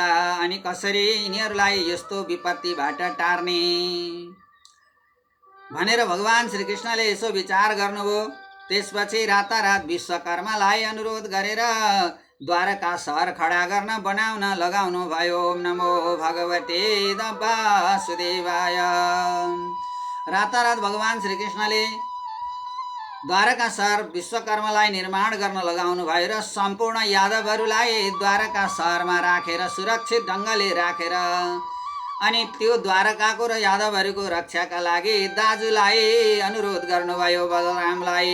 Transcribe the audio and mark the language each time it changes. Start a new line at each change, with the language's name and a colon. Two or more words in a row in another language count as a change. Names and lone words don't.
Nepali: अनि कसरी यिनीहरूलाई यस्तो विपत्तिबाट टार्ने भनेर भगवान श्रीकृष्णले यसो विचार गर्नुभयो। त्यसपछि रातारात विश्वकर्मालाई अनुरोध गरेर द्वारका सहर खडा गर्न बनाउन लगाउनु भयो।
Sanskrit: ओम नमो भगवते वासुदेवाय।
Nepali: रातारात भगवान श्रीकृष्णले द्वारका सहर विश्वकर्मालाई निर्माण गर्न लगाउनु भयो र सम्पूर्ण यादवहरूलाई द्वारका सहरमा राखेर सुरक्षित ढङ्गले राखेर अनि त्यो द्वारकाको र यादवहरूको रक्षाका लागि दाजुलाई अनुरोध गर्नुभयो, बलरामलाई।